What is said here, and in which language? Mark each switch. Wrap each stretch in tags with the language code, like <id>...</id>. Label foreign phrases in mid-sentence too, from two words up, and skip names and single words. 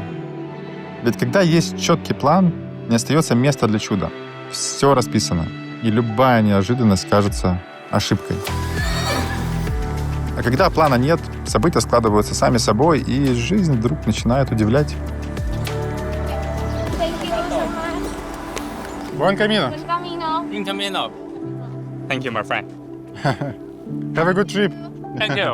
<ru>Ведь когда есть четкий план, не остается места для чуда. Все расписано, и любая неожиданность кажется ошибкой. А когда плана нет, события складываются сами собой, и жизнь вдруг начинает удивлять.</ru> <it>Buon camino.</it> <es>Buen camino.</es> <en>Thank you, my friend. Have a good trip. Thank you.</en>